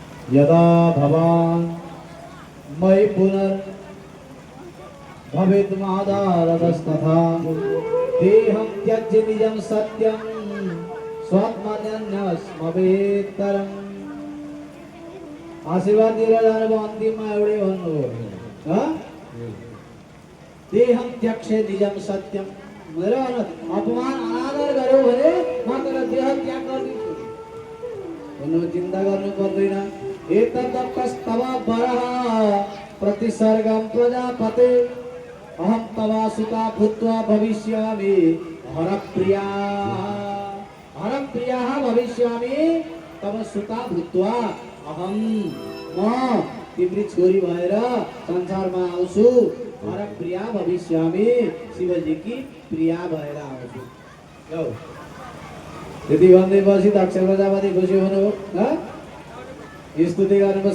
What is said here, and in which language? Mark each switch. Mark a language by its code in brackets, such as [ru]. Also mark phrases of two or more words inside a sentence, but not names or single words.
[sa] यदा भवान् मयि पुनर्भवेत् मादारदस्तथा देहं त्यज्य निजं सत्यं स्वात्मन्यस्मवेत्तरम्। [ne] आशीर्वाद दिएर जानुभयो, अन्तिममा एउटै भन्नुभयो, [sa] देहं त्यक्षे निजं सत्यम। [ne] मेरो अपमान अनादर गर्यो भने म तेरो देह त्याग गर्दिन्छु भन्नु, चिन्ता गर्नु पर्दैन। [sa] एतदप्यस्तव वरः प्रतिसर्गं प्रजापते अहं तव सुता भूत्वा भविष्यामि हरप्रिया। हरप्रिया भविष्यामि तव सुता भूत्वा अहं [ne] म तिम्री छोरी भएर संसारमा आउँछु। [sa] हरप्रिया भविष्यामि, [hi] शिवजी की प्रिया [ne] भएर आउँछु। लौ त्यति भन्दैपछि दक्ष प्रजापति खुसी हुनुभयो। स्तुति गर्नुभयो।